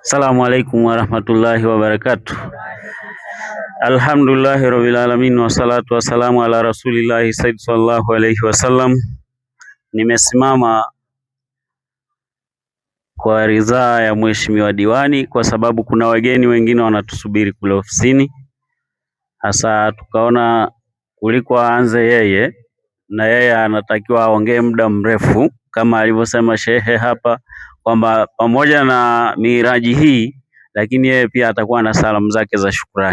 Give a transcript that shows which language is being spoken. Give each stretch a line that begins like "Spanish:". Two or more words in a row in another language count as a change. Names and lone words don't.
Arabic: السلام عليكم ورحمة الله وبركاته الحمد لله رب العالمين والصلاة والسلام على رسول الله سيد صلى الله عليه وسلم.
Swahili: Nimesimama kwa ridhaa ya mheshimiwa diwani kwa sababu kuna wageni wengine wanatusubiri kule ofisini. Hasa tukaona kuliko aanze yeye, na yeye anatakiwa aongee muda mrefu kama alivyosema shehe hapa kwamba pamoja na miraji hii lakini yeye pia atakuwa na salamu zake za shukrani.